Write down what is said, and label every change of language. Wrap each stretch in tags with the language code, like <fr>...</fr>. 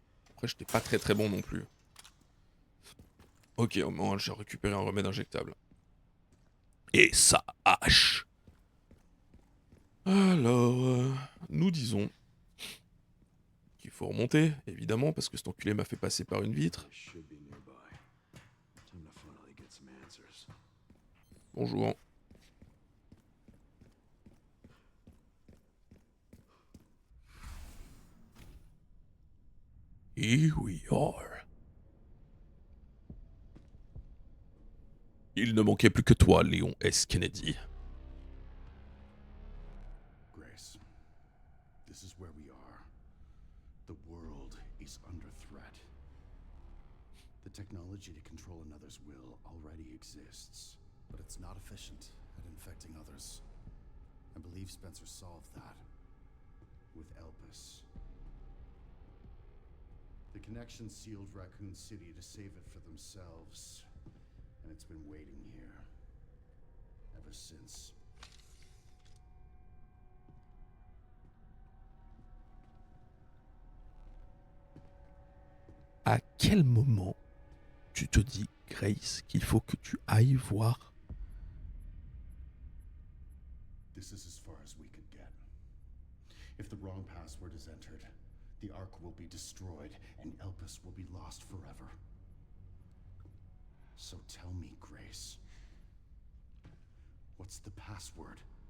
<fr>Après, j'étais pas très bon non plus. Ok, au moins j'ai récupéré un remède injectable. Et sa hache. Alors, nous disons qu'il faut remonter, évidemment, parce que cet enculé m'a fait passer par une vitre.</fr> <en>They should be nearby. Time to finally get some answers.</en> <fr>Bonjour.</fr> <en>Here we are.</en> <fr>Il ne manquait plus que toi, Léon S. Kennedy.</fr> <en>Grace, this is where we are. The world is under threat. The technology to control another's will already exists, but it's not efficient at infecting others. I believe Spencer solved that with Elpis. The connection sealed Raccoon City to save it for themselves, and it's been waiting here ever since.</en> <fr>À quel moment tu te dis, Grace, qu'il faut que tu ailles voir?</fr> <en>This is as far as we could get. If the wrong password is entered, the Ark will be destroyed and Elpis will be lost forever. So tell me, Grace, what's the password?</en>